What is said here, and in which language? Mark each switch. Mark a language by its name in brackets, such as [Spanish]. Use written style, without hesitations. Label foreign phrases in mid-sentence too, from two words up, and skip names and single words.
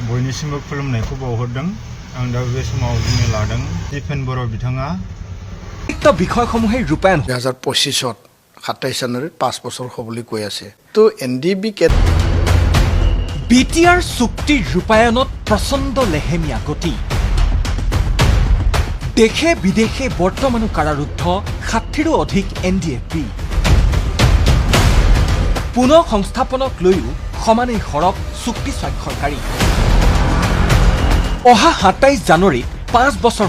[Bodo] बयनिसिमबो खुलुमनायखौ बावहरदों आं दा बे समाव बुंनो लादों दिपेन बर' बिथाङा [Assamese] বিষয়সমূহে ৰূপায়ণ 2025 27 জানুৱাৰীত 5 বছৰ হ'বলৈ কৈ আছে তো NDFB BTR চুক্তিৰ ৰূপায়ণত প্ৰচণ্ড লেহেমীয়া গতি দেশে বিদেশে বৰ্তমানো কাৰাৰুদ্ধ 60ৰো অধিক NDFB পুনৰ সংস্থাপনক লৈও সমানেই সৰব চুক্তি স্বাক্ষৰকাৰী অহা 27 জানুৱাৰীত 5 বছৰ